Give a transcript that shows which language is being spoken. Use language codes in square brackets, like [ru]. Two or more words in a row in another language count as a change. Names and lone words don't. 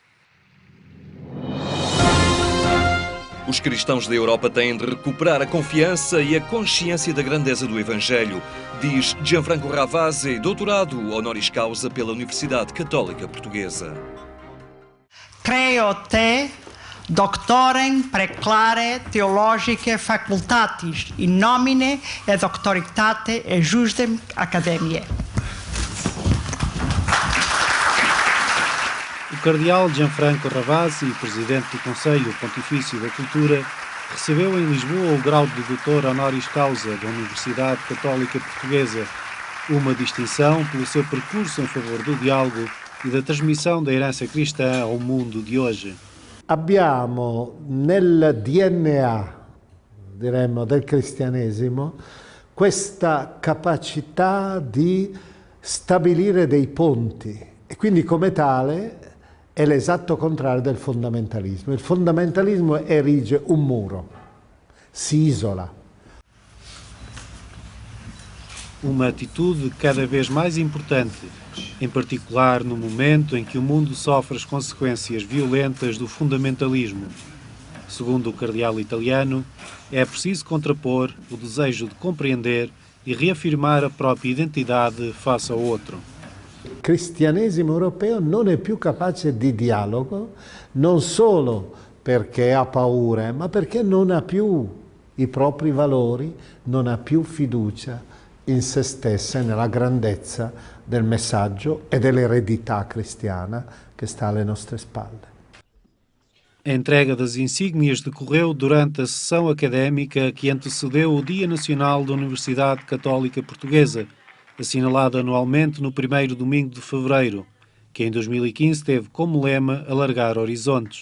[pt] Os cristãos da Europa têm de recuperar a confiança e a consciência da grandeza do Evangelho, diz Gianfranco Ravasi, doutorado [la] honoris causa [pt] pela Universidade Católica Portuguesa. [la] Creo te doctorem preclare theologicae facultatis in nomine et auctoritate ejusdem academiae. [pt] O cardeal Gianfranco Ravasi, presidente do Conselho Pontifício da Cultura, recebeu em Lisboa o grau de doutor [la] honoris causa [pt] da Universidade Católica Portuguesa, uma distinção pelo seu percurso em favor do diálogo e da transmissão da herança cristã ao mundo de hoje. [it] Abbiamo nel DNA, diremmo, del cristianesimo questa capacità di stabilire dei ponti e quindi come tale è l'esatto contrario del fondamentalismo. Il fondamentalismo erige un muro, si isola. [pt] Uma atitude cada vez mais importante, em particular no momento em que o mundo sofre as consequências violentas do fundamentalismo. Segundo o cardeal italiano, é preciso contrapor o desejo de compreender e reafirmar a própria identidade face ao outro. [it] Il cristianesimo europeo non è più capace di dialogo, non solo perché ha paura, ma perché non ha più i propri valori, non ha più fiducia in se stessa e nella grandezza del messaggio e dell'eredità cristiana che sta alle nostre spalle. [pt] A entrega das insígnias decorreu durante a sessão académica que antecedeu o Dia Nacional da Universidade Católica Portuguesa, assinalado anualmente no primeiro domingo de fevereiro, que em 2015 teve como lema Alargar Horizontes.